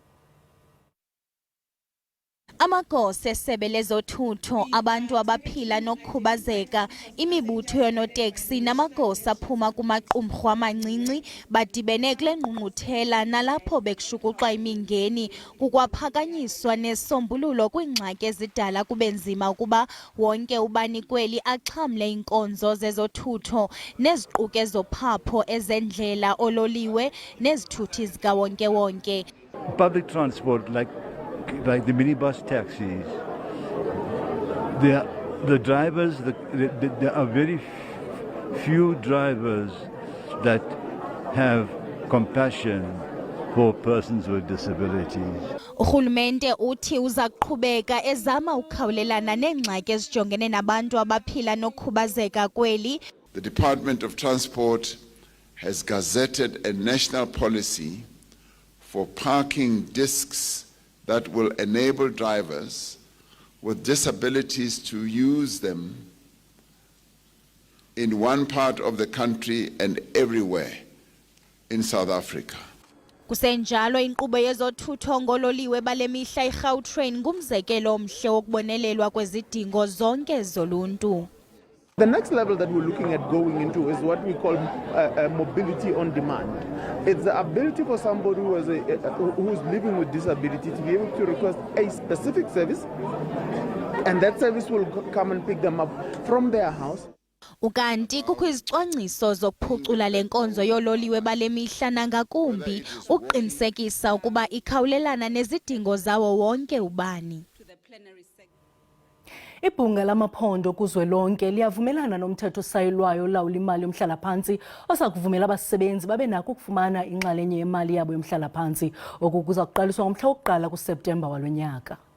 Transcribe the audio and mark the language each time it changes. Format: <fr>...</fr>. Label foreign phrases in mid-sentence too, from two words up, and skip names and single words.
<xh>Amagosa esebe lezothutho, abantu abaphila nokukhubazeka, imibutho yoonoteksi namagosa aphuma kumaqumrhu amancinci badibene kule ngqungquthela nalapho bekushukuxwa imingeni kukwaphakanyiswa nesombululo kwiingxaki ezidala kube nzima ukuba wonke ubani kweli axhamle iinkonzo zezothutho neziquke zophapho ezendlela, ololiwe nezithuthi zikawonke-wonke.</xh> <en>Public transport like the minibus taxis, the drivers, there are very few drivers that have compassion for persons with disabilities.</en> <xh>Urhulumente uthi uza kuqhubeka ezama ukukhawulelana neengxaki ezijongene nabantu abaphila nokukhubazeka kweli.</xh> <en>The Department of Transport has gazetted a national policy for parking discs that will enable drivers with disabilities to use them in one part of the country and everywhere in South Africa.</en> <xh>Kusenjalo inkqubo yezothutho ngololiwe bale mihla iGautrain ngumzekelo omhle wokubonelelwa kwezidingo zonke zoluntu.</xh> <en>The next level that we're looking at going into is what we call mobility on demand. It's the ability for somebody who's living with disability to be able to request a specific service, and that service will come and pick them up from their house.</en> <xh>Ukanti kukho izicwangciso zokuphucula le nkonzo yololiwe bale mihla nangakumbi uqinisekisa ukuba ikhawulelana nezidingo zawo wonke ubani. Ibhunga lamaphondo kuzwelonke liyavumelana nomthetho osayilwayo olawula imali yomhlalaphantsi oza kuvumela abasebenzi babe nako ukufumana inxalenye yemali yabo yomhlalaphantsi oku kuza kuqaliswa ngomhla wokuqala kuSeptemba walo nyaka.</xh>